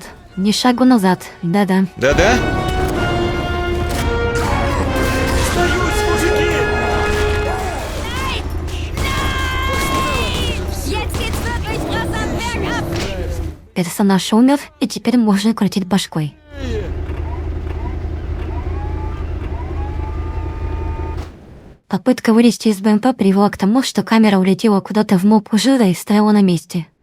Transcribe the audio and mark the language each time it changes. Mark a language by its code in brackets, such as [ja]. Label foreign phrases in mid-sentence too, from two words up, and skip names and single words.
[ru] Ни шагу назад, да-да. Да-да? Сдаюсь, мужики! [de] Jetzt geht's wirklich rasant bergab! [ru] Персонаж умер, и теперь можно крутить башкой. Попытка вылезти из БМП привела к тому, что камера улетела куда-то в мопку жира и стояла на месте.